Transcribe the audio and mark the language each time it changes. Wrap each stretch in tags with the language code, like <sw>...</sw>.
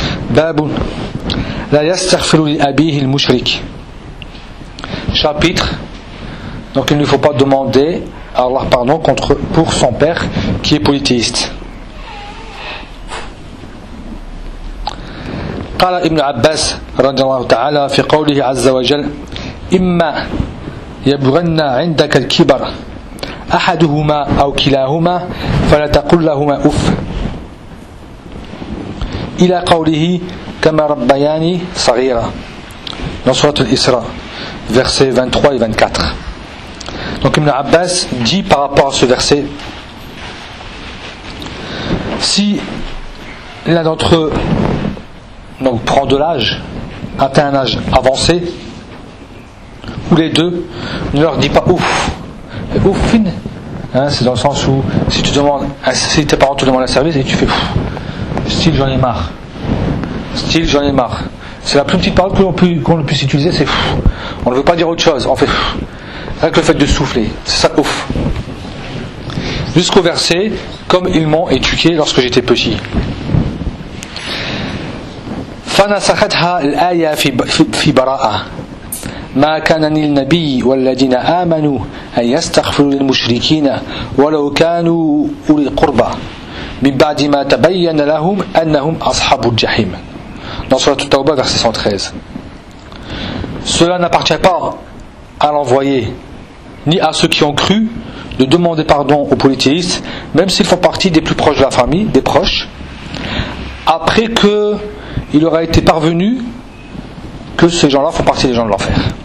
<ar>Babun la yastaghfiru li abihi al mushrik.</ar> <fr>Chapitre: donc il ne faut pas demander à Allah pardon pour son père qui est polythéiste.</fr> <ar>قال ابن عباس رضي الله تعالى في قوله عز وجل: إما يبغن عندك الكبر أحدهما أو كلاهما فلا تقل لهما أف إلى قوله كما ربياني صغيرة dans سورة الإسراء</ar> <fr>versets 23 et 24. Donc Ibn Abbas dit par rapport à ce verset: si l'un d'entre eux donc prend de l'âge, atteint un âge avancé, ou les deux, ne leur dis pas ouf. Ouf, fin. Hein, c'est dans le sens où, si tu demandes, si tes parents te demandent un service, et tu fais ouf. Style, j'en ai marre. Style, j'en ai marre. C'est la plus petite parole qu'on puisse utiliser, c'est ouf. On ne veut pas dire autre chose, on fait ouf. Avec le fait de souffler, c'est ça, ouf. Jusqu'au verset: comme ils m'ont éduqué lorsque j'étais petit.</fr> <ar>فنسختها الآية في براءة ما كان للنبي والذين آمنوا أن يستغفروا للمشركين ولو كانوا أولي القربى من بعد ما تبين لهم أنهم أصحاب الجحيم dans سورة التوبة</ar> <fr>verset 113. Cela n'appartient pas à l'envoyé ni à ceux qui ont cru de demander pardon aux polythéistes, même s'ils font partie des plus proches de la famille, des proches, après que il aura été parvenu que ces gens-là font partie des gens de l'enfer.</fr>